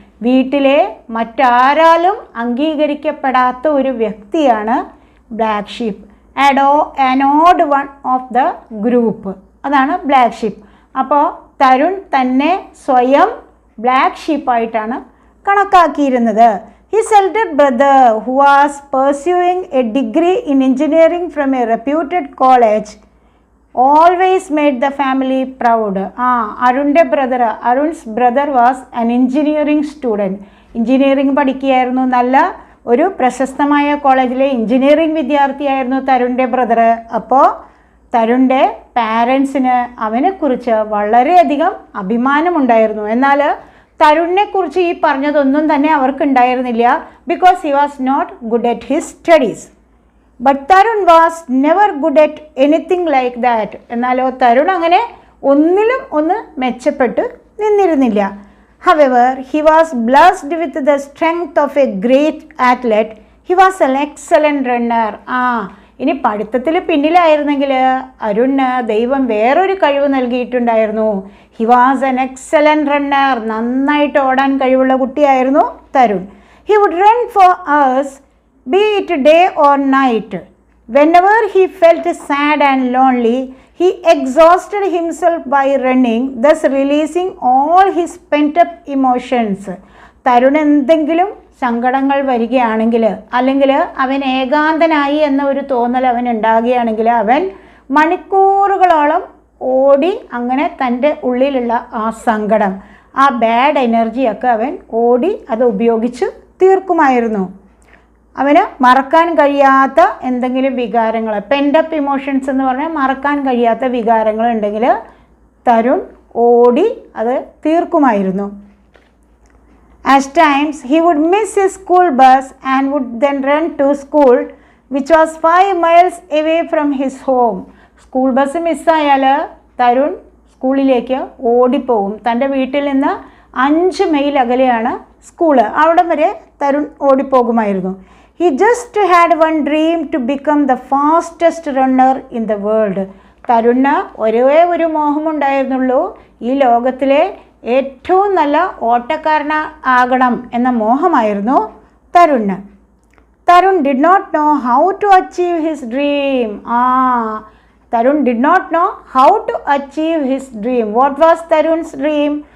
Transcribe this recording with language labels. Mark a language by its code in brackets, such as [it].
[ml] വീട്ടിലെ മറ്റാരാലും അംഗീകരിക്കപ്പെടാത്ത ഒരു വ്യക്തിയാണ് black sheep. [en] an odd one of the group. [ml] അതാണ് ബ്ലാക്ക് ഷീപ്പ്. അപ്പോൾ തരുൺ തന്നെ സ്വയം black ഷീപ്പായിട്ടാണ് കണക്കാക്കിയിരുന്നത്. [en] His elder brother, who was pursuing a degree in engineering from a reputed college, always made the family proud. Arun's brother was an engineering student. [ml] Engineering പഠിക്കുകയായിരുന്നു. നല്ല ഒരു പ്രശസ്തമായ കോളേജിലെ engineering വിദ്യാർത്ഥിയായിരുന്നു തരുണിൻ്റെ brother. അപ്പോൾ തരുണിൻ്റെ പാരൻസിന് അവനെക്കുറിച്ച് വളരെയധികം അഭിമാനമുണ്ടായിരുന്നു. എന്നാൽ തരുണിനെക്കുറിച്ച് ഈ പറഞ്ഞതൊന്നും തന്നെ അവർക്കുണ്ടായിരുന്നില്ല. [en] Because he was not good at his studies. But Tarun was never good at anything like that. [ml] എന്നാലോ തരുൺ അങ്ങനെ ഒന്നിലും ഒന്ന് മെച്ചപ്പെട്ട് നിന്നിരുന്നില്ല. [en] However, he was blessed with the strength of a great athlete. He was an excellent runner. [ml] ഇനി പഠിത്തത്തിൽ പിന്നിലായിരുന്നെങ്കിൽ അരുണിന് ദൈവം വേറൊരു കഴിവ് നൽകിയിട്ടുണ്ടായിരുന്നു. [en] He was an excellent runner. [ml] നന്നായിട്ട് ഓടാൻ കഴിവുള്ള കുട്ടിയായിരുന്നു Tarun. [en] He would run for us, be it day or night. Whenever he felt sad and lonely, he exhausted himself by running, thus releasing all his pent-up emotions. [ml] Tarun എന്തെങ്കിലും സങ്കടങ്ങൾ വരികയാണെങ്കിൽ, അല്ലെങ്കിൽ അവൻ ഏകാന്തനായി എന്ന ഒരു തോന്നൽ അവൻ ഉണ്ടാകുകയാണെങ്കിൽ അവൻ മണിക്കൂറുകളോളം ഓടി അങ്ങനെ തൻ്റെ ഉള്ളിലുള്ള ആ സങ്കടം, ആ ബാഡ് എനർജിയൊക്കെ അവൻ ഓടി അത് ഉപയോഗിച്ച് തീർക്കുമായിരുന്നു. അവന് മറക്കാൻ കഴിയാത്ത എന്തെങ്കിലും വികാരങ്ങൾ, പെൻഡപ്പ് ഇമോഷൻസ് എന്ന് പറഞ്ഞാൽ മറക്കാൻ കഴിയാത്ത വികാരങ്ങൾ ഉണ്ടെങ്കിൽ തരുൺ ഓടി അത് തീർക്കുമായിരുന്നു. [en] At times he would miss his school bus and would then run to school, which was 5 miles away from his home. [ml] School bus മിസ്സായാൽ Tarun സ്കൂളിലേക്ക് ഓടിപ്പോവും. തൻ്റെ വീട്ടിൽ നിന്ന് 5 മൈൽ അകലെയാണ് സ്കൂള്. അവിടം വരെ Tarun ഓടിപ്പോകുമായിരുന്നു. [en] He just had one dream to become the fastest runner in the world. [ml] തരുണിന് ഒരേ ഒരു മോഹമുണ്ടായിരുന്നുള്ളൂ, ഈ ലോകത്തിലെ ഏറ്റവും നല്ല ഓട്ടക്കാരനാകണം എന്ന മോഹമായിരുന്നു തരുണിന്. [en] Tarun did not know how to achieve his dream. Tarun did not know how to achieve his dream. What was Tarun's dream?